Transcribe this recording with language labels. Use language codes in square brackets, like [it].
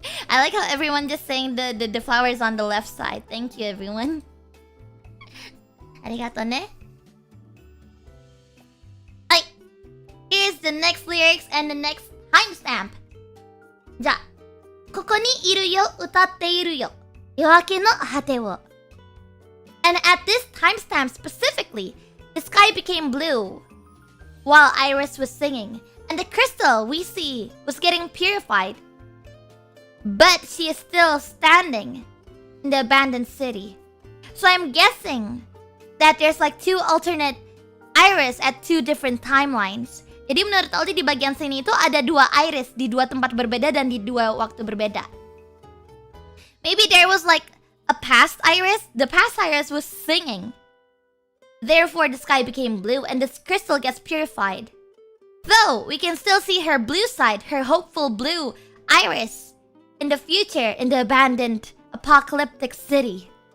[en] I like how everyone just saying the flowers on the left side. Thank you, everyone. [ja] Arigato ne. [en] Here's the next lyrics and the next timestamp. [ja] じゃあ、ここにいるよ、歌っているよ、夜明けの果てを。 [en] And at this timestamp specifically, the sky became blue while IRyS was singing, and the crystal we see was getting purified. But she is still standing in the abandoned city. So I'm guessing that there's like two alternate IRyS at two different timelines. [id] Jadi menurut Aldi di bagian sini itu ada dua IRyS di dua tempat berbeda dan di dua waktu berbeda. [en] Maybe there was like a past IRyS. The past IRyS was singing. Therefore the sky became blue and this crystal gets purified. Though we can still see her blue side, her hopeful blue IRyS in the future in the abandoned apocalyptic city.